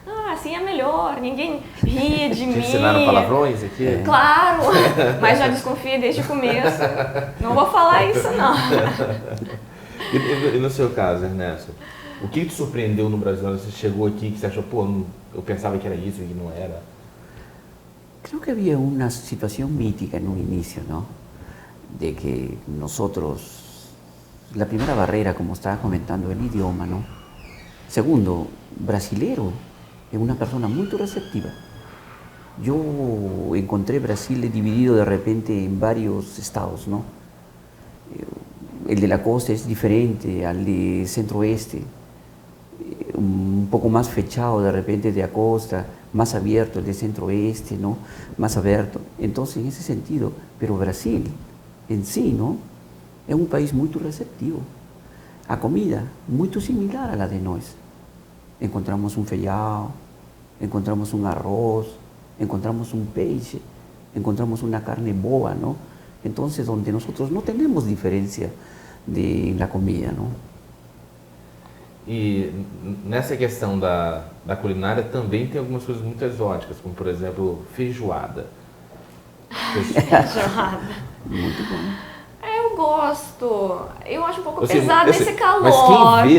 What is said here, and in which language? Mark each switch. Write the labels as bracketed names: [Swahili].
[Portuguese] assim é melhor, ninguém ri de mim. Te ensinaram palavrões aqui? Claro, mas já desconfia desde o começo. Não vou falar isso, não. E no seu caso, Ernesto, o que te surpreendeu no Brasil? Você chegou aqui que você achou, eu pensava que era isso e não era? [Spanish] Creo que había una situación mítica en un inicio, ¿no? De que nosotros, la primera barrera, como estaba comentando, el idioma, ¿no? Segundo, brasilero es una persona muy receptiva. Yo encontré Brasil dividido de repente en varios estados, ¿no? El de la costa es diferente al de centro-oeste, un poco más fechado de repente de la costa, más abierto el de centro-oeste, ¿no? Más abierto. Entonces, en ese sentido, pero Brasil en sí, ¿no? Es un país muy receptivo. [Portuguese] A comida, [Spanish] muy similar a la de nós. Encontramos un feijão, encontramos un arroz, encontramos un peixe, encontramos una carne boa, ¿no? Entonces, donde nosotros no tenemos diferencia de la comida, ¿no? [Portuguese] E nessa questão da culinária também tem algumas coisas muito exóticas, como por exemplo, feijoada. Feijoada. Muito bom. Eu gosto. Eu acho um pouco pesado esse calor.